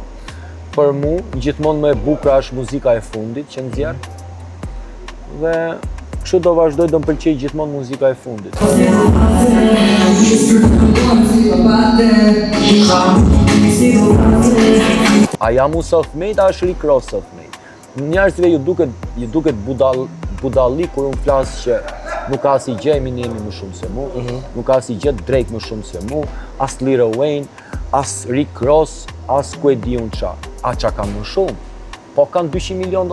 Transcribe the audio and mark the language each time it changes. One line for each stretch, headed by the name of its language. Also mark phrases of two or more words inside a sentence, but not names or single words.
Albanian: Për mu gjithmonë më e bukur është muzika e fundit që nxjerr. Dhe kështu do vazhdoj, do më pëlqej gjithmonë muzika e fundit. A jam u self-made, a është Rick Ross self-made? Njerëzve ju duket budallik kur unë flas që nuk ka si gjë Eminemi më shumë se mu, nuk ka si gjë Drake më shumë se mu, as Lil Wayne, as Rick Ross, as ku e di unë qa. A qa kanë më shumë? Po kanë $200 milion.